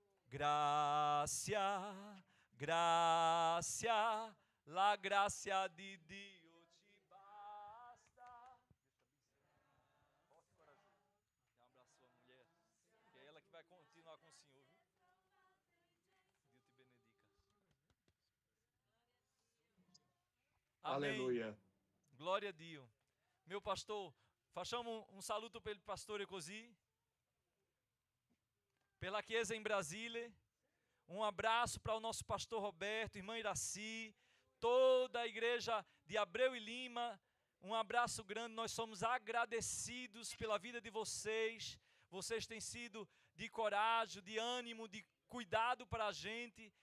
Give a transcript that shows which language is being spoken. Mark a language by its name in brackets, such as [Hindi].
[Italian] Grazia, grazia, la grazia di Dio ci basta. [Portuguese] Dá um abraço à sua mulher, que é ela que vai continuar com o Senhor, viu? Deus te benedica. Amém. Aleluia. Glória a Dio. Meu pastor, [Italian] facciamo un saluto per il pastore così. [Portuguese] Pela Chiesa em Brasília. Um abraço para o nosso pastor Roberto, irmã Iraci, toda a igreja de Abreu e Lima. Um abraço grande, nós somos agradecidos pela vida de vocês. Vocês têm sido de coragem, de ânimo, de cuidado para a gente.